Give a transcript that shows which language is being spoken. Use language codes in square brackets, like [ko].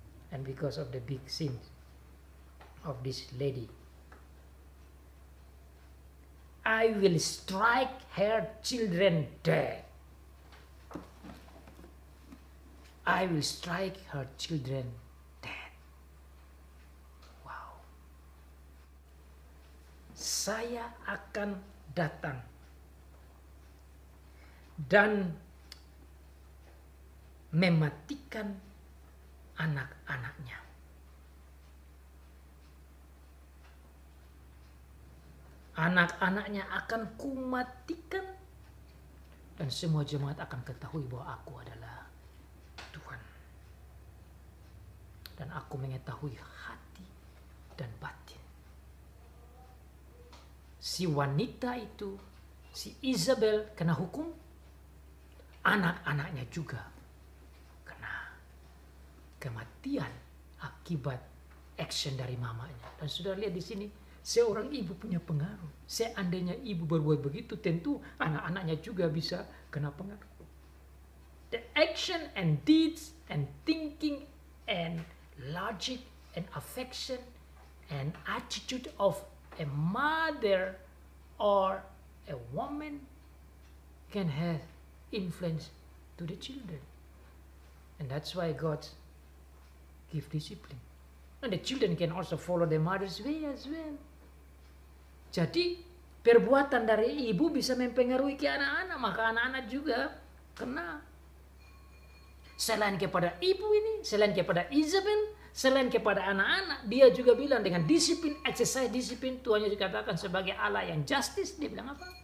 [en] And because of the big sins of this lady, I will strike her children dead. I will strike her children dead. Wow. [id] Saya akan datang dan mematikan anak-anaknya. Anak-anaknya akan kumatikan dan semua jemaat akan ketahui bahwa aku adalah Tuhan. Dan aku mengetahui hati dan batin. Si wanita itu, si Isabel kena hukum, anak-anaknya juga kena kematian akibat action dari mamanya. Dan sudah lihat di sini, seorang ibu punya pengaruh. Seandainya ibu berbuat begitu, tentu anak-anaknya juga bisa kena pengaruh. [en] The action and deeds and thinking and logic and affection and attitude of a mother or a woman can have influence to the children. And that's why God give discipline. And the children can also follow the mother's way as well. [id] Jadi perbuatan dari ibu bisa mempengaruhi ke anak-anak, maka anak-anak juga kena. Selain kepada ibu ini, selain kepada Isabel, selain kepada anak-anak, dia juga bilang dengan disiplin, exercise disiplin, Tuhan Yesus katakan sebagai Allah yang justice, dia bilang apa?